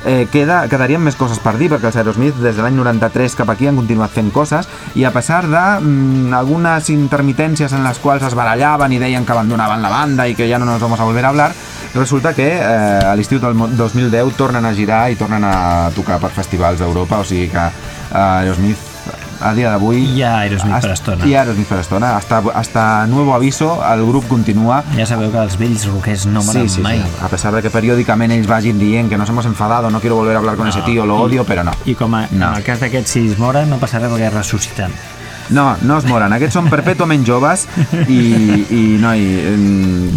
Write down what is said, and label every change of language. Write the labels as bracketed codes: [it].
[ca] Quedarien més coses per dir, perquè els Aerosmith des de l'any 93 cap aquí han continuat fent coses, i a pesar de algunes intermitències en les quals es barallaven i deien que abandonaven la banda i que ja no ens vam a [es] volver a hablar, [ca] resulta que a l'estiu del 2010 tornen a girar i tornen a tocar per festivals d'Europa, o sigui que Aerosmith a dia d'avui hi ha Aerosmith per estona, [es] hasta nuevo aviso, [ca] el grup continua. Ja sabeu que els vells rockers no moren sí, mai. Sí. A pesar de que periòdicament ells vagin dient que [es] nos hemos enfadado, no quiero volver a hablar con ese tío, lo odio, [ca] però no. I com no. En el cas d'aquests, si es moren, no passarà perquè ressusciten. No es moren, aquests són perpètuament joves i no hi...